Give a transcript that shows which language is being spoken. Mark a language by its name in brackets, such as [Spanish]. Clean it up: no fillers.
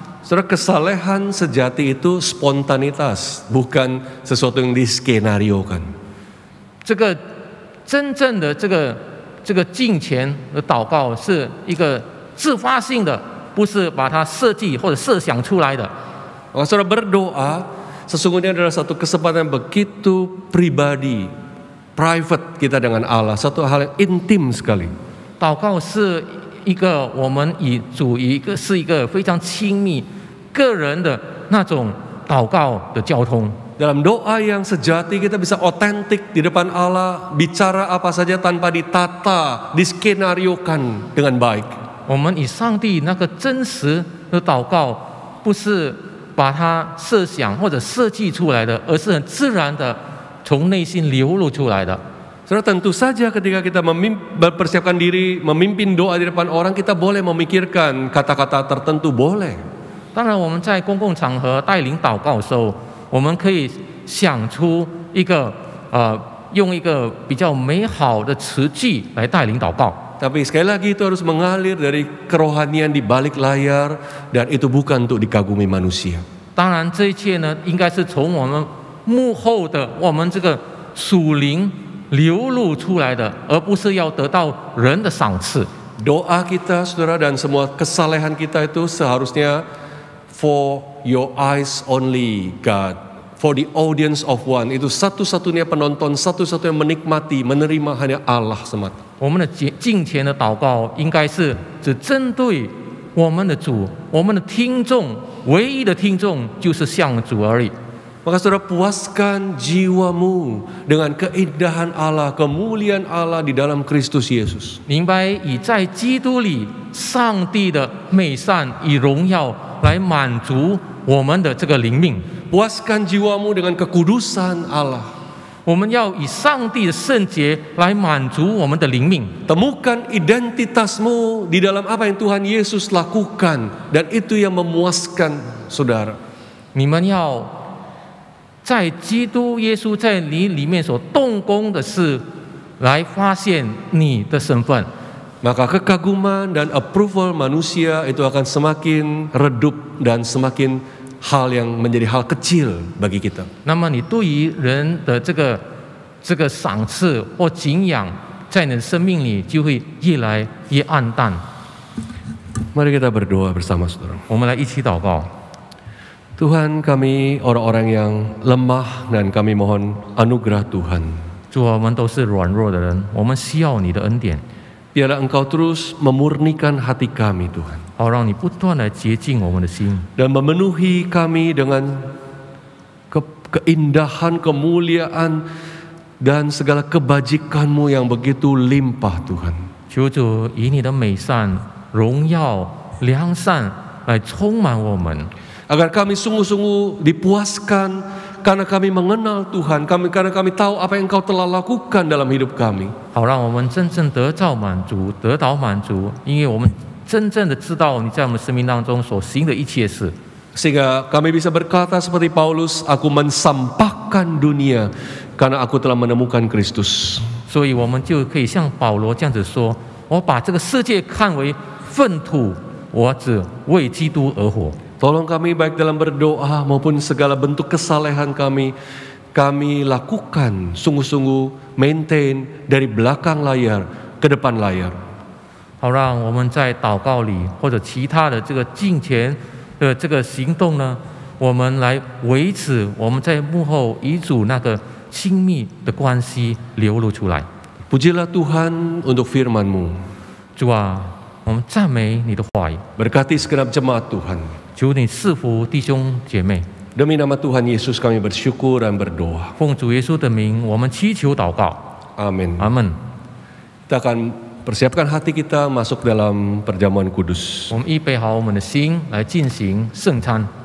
[Indonesian] Saudara, kesalehan sejati itu spontanitas, bukan sesuatu yang diskenariokan. [Chinese] 这个真正的这个敬虔的祷告是一个自发性的，不是把它设计或者设想出来的。 [Indonesian] Saudara, berdoa sesungguhnya adalah satu kesempatan begitu pribadi, private kita dengan Allah, satu hal yang intim sekali. [Chinese] 祷告是一个我们与主是一个非常亲密、个人的那种祷告的交通。 [Indonesian] Dalam doa yang sejati kita bisa otentik di depan Allah, bicara apa saja tanpa ditata, diskenariokan dengan baik. [Chinese] 我们与上帝那个真实的祷告，不是把它设想或者设计出来的，而是很自然的从内心流露出来的。 [Indonesian] Saudara, tentu saja ketika kita mempersiapkan diri memimpin doa di depan orang, kita boleh memikirkan kata-kata tertentu, boleh. [Chinese] 当然，我们在公共场合带领祷告的时候，我们可以想出一个用一个比较美好的词句来带领祷告。 [Indonesian] Tapi sekali lagi itu harus mengalir dari kerohanian di balik layar, dan itu bukan untuk dikagumi manusia. [Chinese] 当然，这一切呢，应该是从我们幕后的我们这个属灵流露出来的，而不是要得到人的赏赐。 [Indonesian] Doa kita, saudara, dan semua kesalehan kita itu seharusnya [English] for your eyes only, God. For the audience of one. [Indonesian] Itu satu-satunya penonton, satu-satunya menikmati, menerima hanya Allah semata. [Chinese] 我们的敬虔的祷告，应该是只针对我们的主，我们的听众，唯一的听众就是向主而已。 [Indonesian] Maka saudara, puaskan jiwamu dengan keindahan Allah, kemuliaan Allah di dalam Kristus Yesus. [Chinese] 明白以在基督里上帝的美善与荣耀来满足我们的这个灵命。 [Indonesian] Puaskan jiwamu dengan kekudusan Allah. [Chinese] 我们要以上帝的圣洁来满足我们的灵命。 [Indonesian] Temukan identitasmu di dalam apa yang Tuhan Yesus lakukan, dan itu yang memuaskan saudara. [Chinese] 你们要在基督耶稣在你里面所动工的事，来发现你的身份。 [Indonesian] Maka kekaguman dan approval manusia itu akan semakin redup dan semakin hal yang menjadi hal kecil bagi kita. [Chinese] 那么你对于人的这个赏赐或敬仰，在你的生命里就会越来越暗淡。 [Indonesian] Mari kita berdoa bersama saudara. [Chinese] 我们来一起祷告。 [Indonesian] Tuhan, kami orang-orang yang lemah dan kami mohon anugerah Tuhan. [Chinese] 主啊，我们都是软弱的人，我们需要你的恩典， [Indonesian] Biarlah Engkau terus memurnikan hati kami Tuhan, [Chinese] 好让你不断的洁净我们的心， [Indonesian] dan memenuhi kami dengan keindahan, kemuliaan, dan segala kebajikan-Mu yang begitu limpah Tuhan. [Chinese] 求主以你的美善、荣耀、良善来充满我们， [Indonesian] Agar kami sungguh-sungguh dipuaskan karena kami mengenal Tuhan, karena kami tahu apa yang Engkau telah lakukan dalam hidup kami. [Chinese] 好让我们真正得到满足，因为我们真正的知道你在我们生命当中所行的一切事。 [Indonesian] Sehingga kami bisa berkata seperti Paulus, aku mensampahkan dunia karena aku telah menemukan Kristus. [Chinese] 所以我们就可以像保罗这样子说：我把这个世界看为粪土，我只为基督而活。 [Indonesian] Tolong kami baik dalam berdoa maupun segala bentuk kesalehan kami lakukan sungguh-sungguh maintain dari belakang layar ke depan layar. [Chinese] 好让我们在祷告里或者其他的这个敬虔的这个行动呢，我们来维持我们在幕后与主那个亲密的关系流露出来。 [Indonesian] Pujilah Tuhan untuk firman-Mu. [Chinese] 主啊，我们赞美你的话语， [Indonesian] Berkati segenap jemaat Tuhan. [Chinese] 求你赐福弟兄姐妹。 [Indonesian] Demi nama Tuhan Yesus kami bersyukur dan berdoa. [Chinese] 奉主耶稣的名，我们祈求祷告。 [Indonesian] Amin. [Chinese] 阿门。 [Indonesian] Kita akan persiapkan hati kita masuk dalam perjamuan kudus. [Chinese] 我们预备好我们的心来进行圣餐。